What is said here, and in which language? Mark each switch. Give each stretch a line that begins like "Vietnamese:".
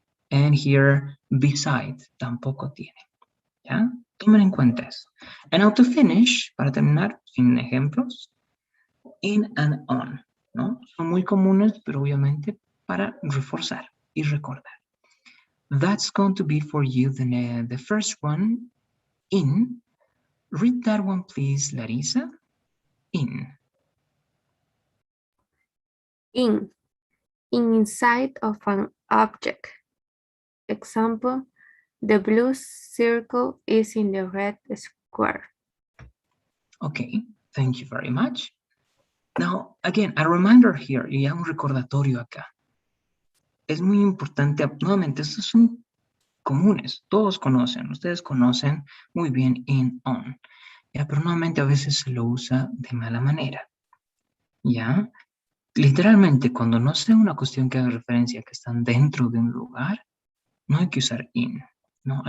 English: And here,
Spanish: beside, tampoco tiene, ¿ya? Tomen en cuenta eso.
English: And now to finish,
Spanish: para terminar, sin ejemplos,
English: in and on, ¿no?
Spanish: Son muy comunes, pero obviamente para reforzar y recordar.
English: That's going to be for you the first one, in. Read that one, please, Larissa. In. In. Inside of an object. Example, the blue circle is in the red square. Okay, thank you very much. Now, again, a reminder here,
Spanish: y ya un recordatorio acá. Es muy importante, nuevamente, estos son comunes, todos conocen, ustedes conocen muy bien in, on, ya, pero nuevamente a veces se lo usa de mala manera, ya. Literalmente, cuando no sea una cuestión que haga referencia a que están dentro de un lugar, no hay que usar in, ¿no?